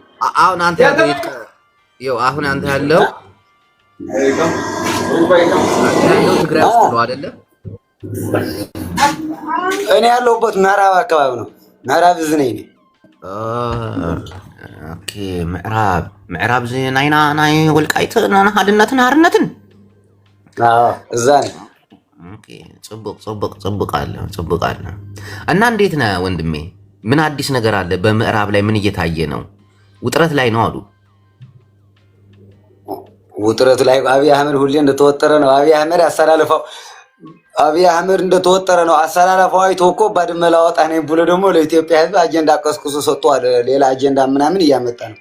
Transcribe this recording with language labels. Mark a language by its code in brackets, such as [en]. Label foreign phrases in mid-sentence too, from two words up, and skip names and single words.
[am] አሁን አንተ ያለው አሁን አንተ ያለው ትግራይ ውስጥ ነው አይደለ? እኔ ያለሁበት ምዕራብ አካባቢ ነው። ምዕራብ እዝ ነኝ እኔ። [ti] ኦኬ ምዕራብ እዝ ናይና ናይ ወልቃይት ሓድነትን ሓርነትን [am] እዛ ነኝ። ጽቡቅ አለ። እና እንዴት ነህ ወንድሜ? ምን አዲስ ነገር አለ? በምዕራብ ላይ ምን እየታየ ነው? ውጥረት ላይ ነው አሉ። ውጥረት ላይ አብይ አህመድ ሁሌ እንደተወጠረ ነው። አብይ አህመድ እንደተወጠረ ነው። አሰላለፈው አይቶ እኮ ባድመ ላወጣ ነኝ ብሎ ደግሞ ለኢትዮጵያ ሕዝብ አጀንዳ ቀስቅሶ ሰጥቷል። ሌላ አጀንዳ ምናምን እያመጣ ነው።